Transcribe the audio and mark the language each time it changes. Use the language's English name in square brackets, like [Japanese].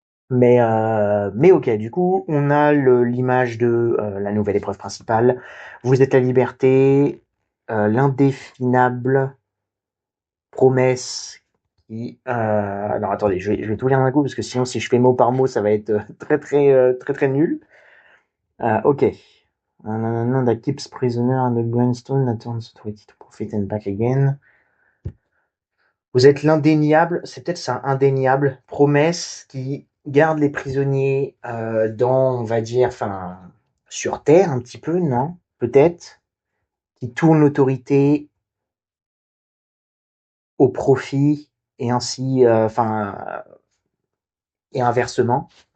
[French] Mais ok, du coup on a l'image de la nouvelle épreuve principale. Vous êtes la liberté, l'indéfinable promesse qui. Alors attendez, je vais tout lire d'un coup parce que sinon si je fais mot par mot ça va être très nul. Ok. [English] Nanana, that keeps prisoner on the grindstone that turns authority to profit and back again. [French] Vous êtes l'indéniable, c'est peut-être ça, indéniable, promesse qui garde les prisonniers dans, on va dire, enfin, sur Terre un petit peu, non? Peut-être. Qui tourne l'autorité au profit et ainsi, et inversement.